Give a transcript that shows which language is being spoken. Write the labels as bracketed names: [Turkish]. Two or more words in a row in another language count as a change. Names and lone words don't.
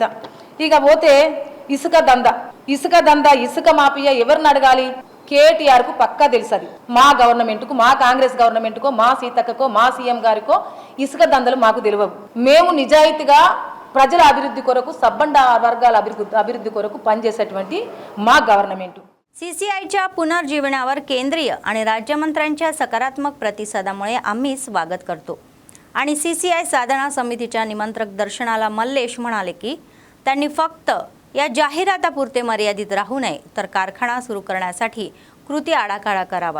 [Telugu] ఇక పోతే ఇసుక దంద ఇసుక మాఫియా ఎవరిని అడగాలి? కేటీఆర్కు పక్కా తెలుసది. మా గవర్నమెంట్కు, మా కాంగ్రెస్ గవర్నమెంట్కో, మా సీతక్కకో, మా సీఎం గారికో ఇసుక దందలు माकू తెలియవు. మేము నిజాయితీగా ప్రజల అభివృద్ధి కొరకు సబ్బండ వర్గాల అభివృద్ధి కొరకు పనిచేసేటువంటి మా गव्हर्नमेंट. [Marathi] सीसीआयच्या पुनर्जीवनावर केंद्रीय आणि राज्यमंत्र्यांच्या सकारात्मक प्रतिसादामुळे आम्ही स्वागत करतो आणि सीसीआय साधना समितीच्या निमंत्रक दर्शनाला मल्लेश म्हणाले की त्यांनी फक्त या जाहिरातापुरते मर्यादित राहू नये तर कारखाना सुरू करण्यासाठी कृती आराखडा करावा.